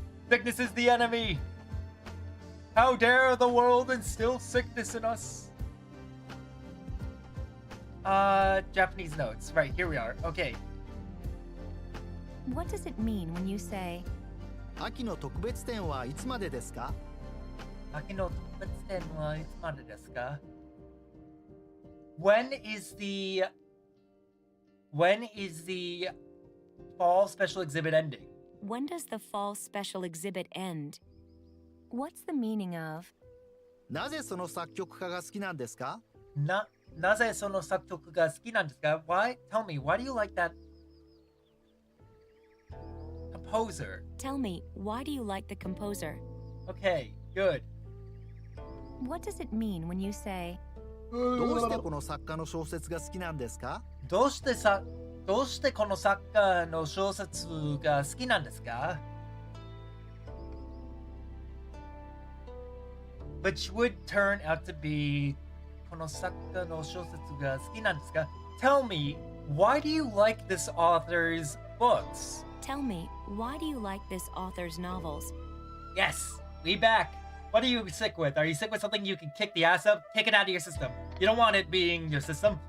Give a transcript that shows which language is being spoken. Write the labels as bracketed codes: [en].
[en] Sickness is the enemy. How dare the world instill sickness in us? Japanese notes. Right, here we are. Okay. What does it mean when you say, [ja] 秋の特別展はいつまでですか？秋の特別展はいつまでですか? [en] When is the fall special exhibit ending? when does the fall special exhibit end? What's the meaning of, [ja] なぜその作曲家が好きなんですか？なぜその作曲が好きなんですか? [en] Why? Tell me, why do you like that composer? tell me, why do you like the composer? Okay, good. What does it mean when you say, [ja] どうしてこの作家の小説が好きなんですか？どうしてこの作家の小説が好きなんですか? [en] Which would turn out to be [ja] この作家の小説が好きなんですか? [en] Tell me, why do you like this author's books? tell me, why do you like this author's novels? Yes, we back. What are you sick with? Are you sick with something you can kick the ass of? Kick it out of your system. You don't want it being your system.